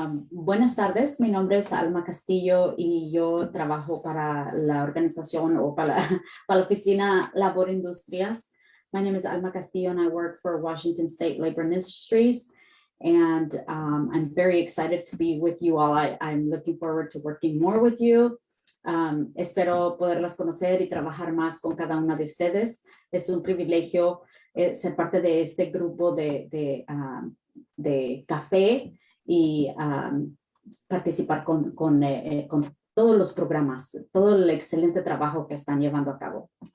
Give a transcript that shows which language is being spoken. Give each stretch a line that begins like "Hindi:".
Spanish: Buenas tardes, mi nombre es Alma Castillo y yo trabajo para la organización o para la oficina Labor Industrias.
English: My name is Alma Castillo and I work for Washington State Labor Industries. And I'm very excited to be with you all. I'm looking forward to working more with you.
Spanish: Espero poderlas conocer y trabajar más con cada una de ustedes. Es un privilegio ser parte de este grupo de café y participar con todos los programas, todo el excelente trabajo que están llevando a cabo.